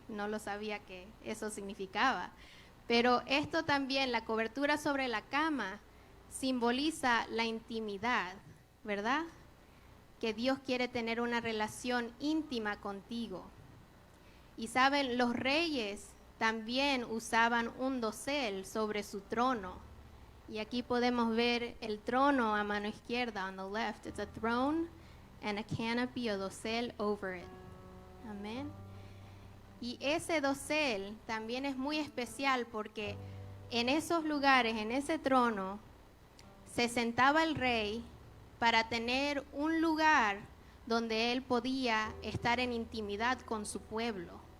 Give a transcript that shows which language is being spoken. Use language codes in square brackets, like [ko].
[es] No lo sabía que eso significaba. Pero esto también, la cobertura sobre la cama, simboliza la intimidad, ¿verdad? Que Dios quiere tener una relación íntima contigo. Y saben, los reyes también usaban un dosel sobre su trono. Y aquí podemos ver el trono a mano izquierda, [en] on the left. It's a throne and a canopy [es] o dosel [en] over it. [es] Amén. Y ese dosel también es muy especial porque en esos lugares, en ese trono, se sentaba el rey para tener un lugar donde él podía estar en intimidad con su pueblo.